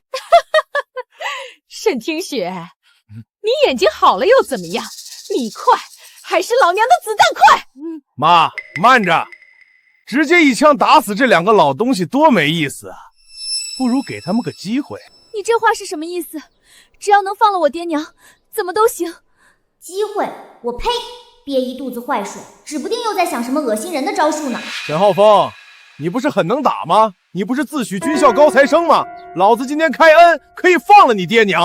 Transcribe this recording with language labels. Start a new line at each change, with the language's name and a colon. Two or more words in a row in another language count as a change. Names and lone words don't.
Chinese: 沈聽雪，你眼睛好了又怎麼樣？你快還是老娘的子彈快！媽，慢着，直接一槍打死這兩個老東西多沒意思啊！不如給他們個機會。你這話是什麼意思？只要能放了我爹娘，怎麼都行。機會？我呸！憋一肚子壞水，指不定又在想什麼惡心人的招數呢。沈浩峰，你不是很能打嗎？你不是自詡軍校高材生嗎？老子今天開恩，可以放了你爹娘。